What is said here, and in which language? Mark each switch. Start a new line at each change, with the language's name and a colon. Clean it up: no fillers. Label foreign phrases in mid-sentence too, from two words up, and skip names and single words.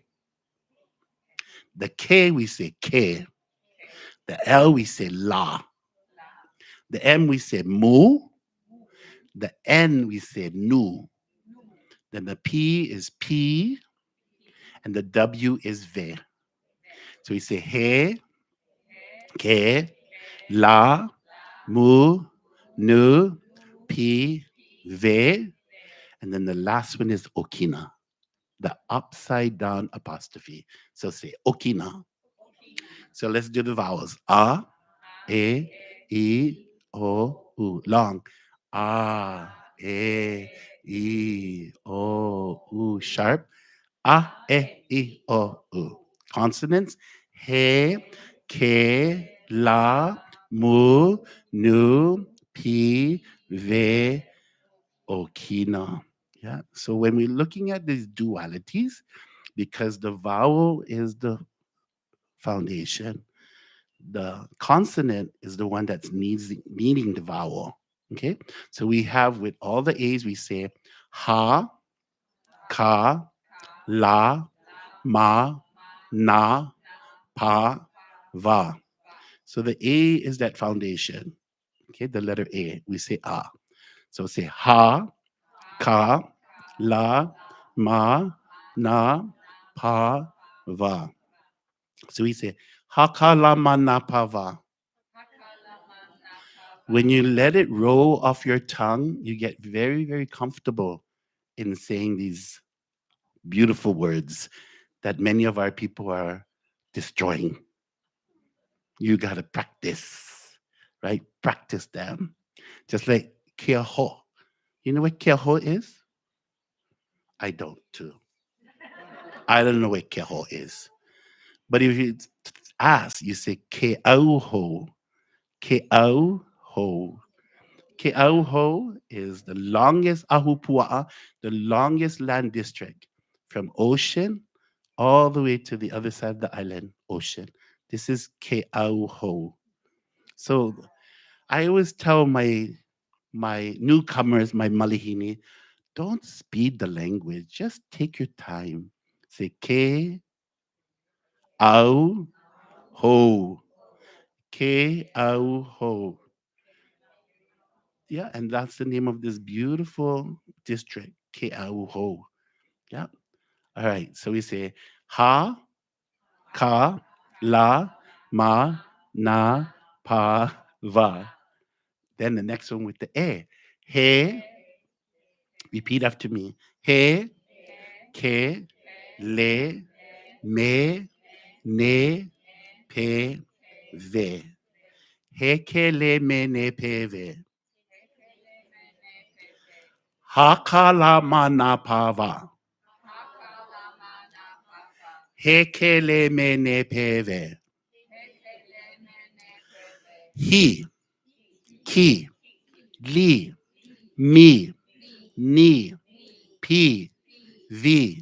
English: The K, we say ke. The L, we say la. The M, we say mu. The N, we say nu. Then the P is P, and the W is ve. So we say
Hawaiian: he, ke, la, mu, nu, pi,
English: ve, and then the last one is okina, the upside down apostrophe. So say okina. So let's do the vowels. A, e, o, u. Long. A, e, o, u. Sharp. A, o, u. Consonants.
Hawaiian: He, ke, la, mu, nu, pi, ve, okina.
English: Yeah. So when we're looking at these dualities, because the vowel is the foundation, the consonant is the one that's needing the vowel. Okay. So we have with all the A's, we say
Hawaiian: ha, ka, la, ma, na, pa, va.
English: So the A is that foundation. Okay, the letter A, we say ah. So say
Hawaiian: ha, ka, la, ma, na, pa, va.
English: So we say
Hawaiian: ha, ka, la, ma, na, pa, va.
English: When you let it roll off your tongue, you get very, very comfortable in saying these beautiful words that many of our people are destroying. You got to practice, right? Practice them. Just like
Hawaiian: kia ho.
English: You know what
Hawaiian: kia ho
English: is? I don't too. I don't know what
Hawaiian: kia ho
English: is. But if you ask, you say
Hawaiian: ke au ho. Ke au ho. Ke au ho
English: is the longest ahupua'a, the longest land district from ocean all the way to the other side of the island, ocean. This is
Hawaiian: ke au ho.
English: So I always tell my newcomers, my malihini, don't speed the language. Just take your time. Say
Hawaiian: ke au ho. Ke au ho.
English: Yeah, and that's the name of this beautiful district,
Hawaiian: Ke au ho.
English: Yeah. All right. So we say
Hawaiian: ha, ka, la, ma, na, pa, va.
English: Then the next one with the e. He, repeat after me.
Hawaiian: He, ke, le, me, ne, pe, ve. He ke le me ne pe ve. Ha ka la ma na pa va. He ke le me ne pe ve. He, ki, li, me, ni, p, v.